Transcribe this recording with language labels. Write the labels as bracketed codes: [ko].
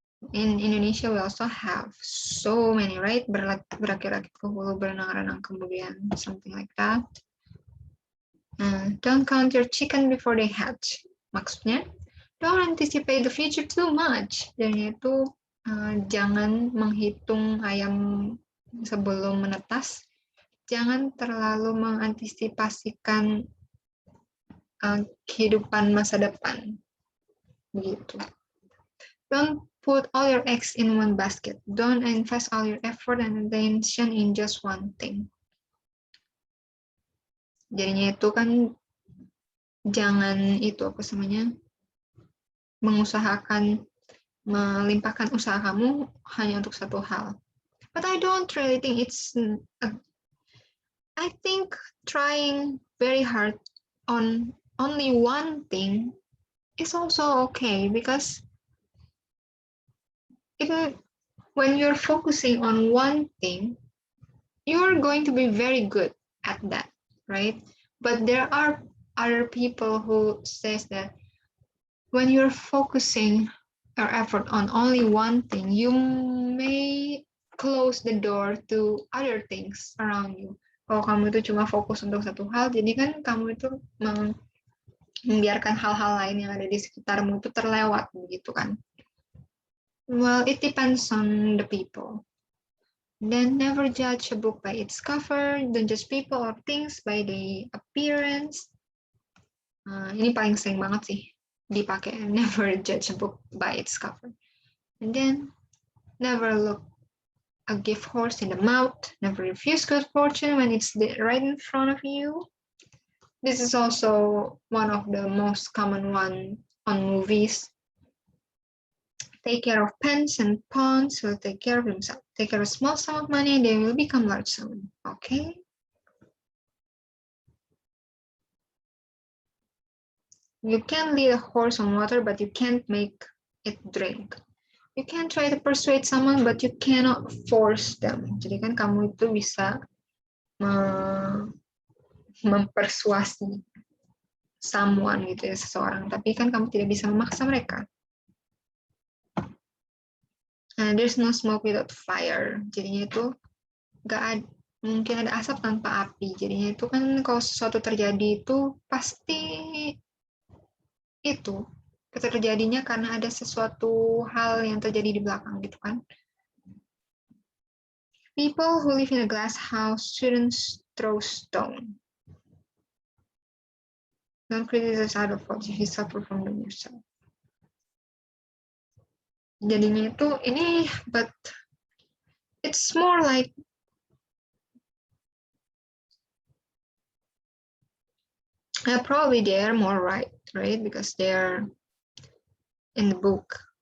[en] In Indonesia, we also have so many, right? [id] Berakit-rakit ke hulu, berenang-renang kemudian, [en] something like that. Don't count your chicken before they hatch. [id] Maksudnya, [en] don't anticipate the future too much. [id] Dan itu jangan menghitung ayam sebelum menetas. Jangan terlalu mengantisipasikan kehidupan masa depan. Begitu. [en] Don't put all your eggs in one basket. Don't invest all your effort and attention in just one thing. [id] Jadinya itu kan jangan itu mengusahakan melimpahkan usaha kamu hanya untuk satu hal. [en] But I don't really think it's. I think trying very hard on only one thing is also okay, because when you're focusing on one thing, you're going to be very good at that, right? But there are other people who says that when you're focusing your effort on only one thing, you may close the door to other things around you. [id] Kalau kamu itu cuma fokus untuk satu hal, jadi kan kamu itu membiarkan hal-hal lain yang ada di sekitarmu itu terlewat, begitu kan? [en] Well, it depends on the people. Then never judge a book by its cover. Don't judge people or things by the appearance. [id] Ini paling sering banget sih dipakai. [en] Never judge a book by its cover. And then never look a gift horse in the mouth. Never refuse good fortune when it's right in front of you. This is also one of the most common one on movies. Take care of pens and pawns, will take care of himself. Take care of a small sum of money, they will become large soon. Okay. You can lead a horse on water, but you can't make it drink. You can try to persuade someone, but you cannot force them. [id] Jadi kan kamu itu bisa mempersuasi someone gitu ya, seseorang, tapi kan kamu tidak bisa memaksa mereka. [en] There's no smoke without fire. [id] Jadinya itu mungkin ada asap tanpa api. Jadinya itu kan kalau sesuatu terjadi itu pasti itu terjadinya karena ada sesuatu hal yang terjadi di belakang gitu kan. [en] People who live in a glass house shouldn't throw stone. Don't criticize other folks if you suffer from them yourself. [id] Jadinya itu ini, [en] but it's more like probably they're more right, because they're in the book.